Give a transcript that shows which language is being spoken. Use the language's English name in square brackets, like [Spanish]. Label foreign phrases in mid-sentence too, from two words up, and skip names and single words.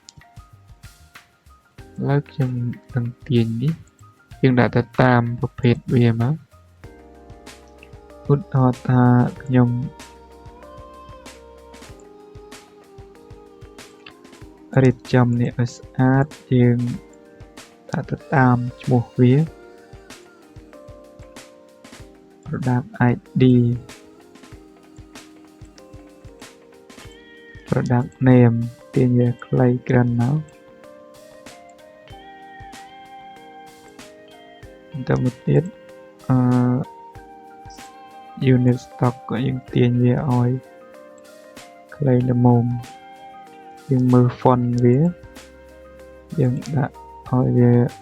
[Khmer] ឥឡូវខ្ញុំនឹងទាញនេះយើងដាក់ទៅតាមប្រភេទវាមកឧទាហរណ៍ថាខ្ញុំ រៀបចំនេះឲ្យស្អាតយើងដាក់ទៅតាមឈ្មោះវា [English] product id product name [Khmer] ទាញវាខ្លីក្រាន់មក ទៅមកទៀត [English] unit stock [Khmer] ក៏យើងទាញវាឲ្យខ្លីល្មមយើងមើល font វាយើងដាក់ឲ្យវា